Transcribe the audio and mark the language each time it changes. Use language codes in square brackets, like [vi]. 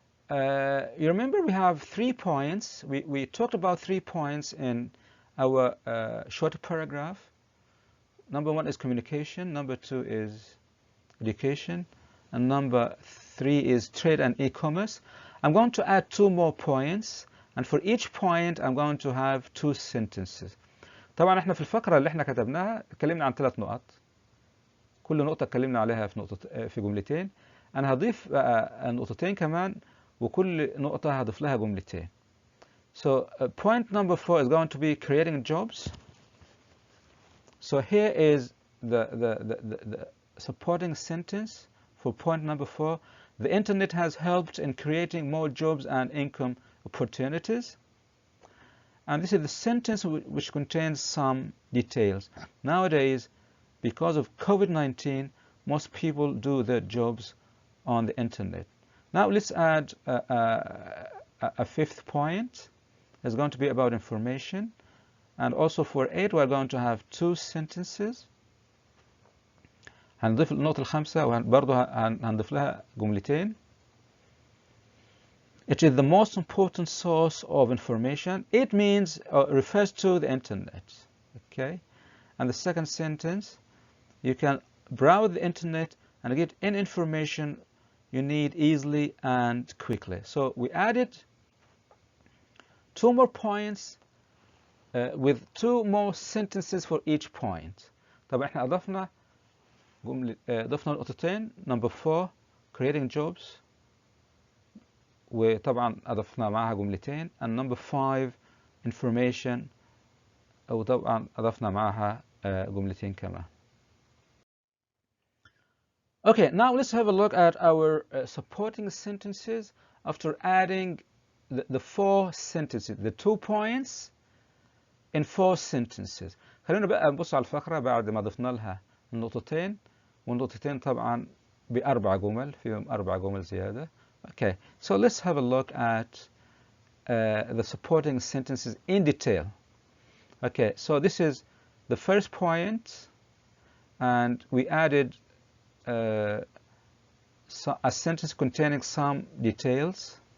[en] You remember we have 3 points. We talked about 3 points in our short paragraph. Number 1 is communication, number 2 is education, and number 3 is trade and e-commerce. I'm going to add 2 more points, and for each point I'm going to have 2 sentences. [ar] طبعا احنا في الفقرة اللي احنا كتبناها اتكلمنا عن 3 نقط. كل نقطة اتكلمنا عليها في جملتين. أنا هضيف نقطتين كمان، وكل نقطة هضيف لها جملتين. [en] So point number 4 is going to be creating jobs. So here is the supporting sentence for point number 4. The internet has helped in creating more jobs and income opportunities. And this is the sentence which contains some details. Nowadays, because of COVID-19, most people do their jobs on the internet. Now let's add a 5th point. It's going to be about information. And also for 8, we're going to have 2 sentences. [ar] هنضيف النقطة الخامسة وبرضه هنضيف لها جملتين. [en] It is the most important source of information. It means refers to the internet. Okay, and the second sentence, you can browse the internet and get any information you need easily and quickly. So we added 2 more points with 2 more sentences for each point. [ar] طبعا احنا أضفنا نقطتين. [en] Number 4 creating jobs, [ar] وطبعا أضفنا معها جملتين. [en] And number 5 information, [ar] وطبعا أضفنا معها جملتين كمان. [en] Okay, now let's have a look at our supporting sentences after adding the 4 sentences, the 2 points in 4 sentences. [ar] خلينا بقى نبص على الفقرة بعد ما ضفنا لها النقطتين، والنقطتين طبعا ب4 جمل، فيهم 4 جمل زيادة. [en] Okay, so let's have a look at the supporting sentences in detail. Okay, so this is the first point, and we added a sentence containing some details.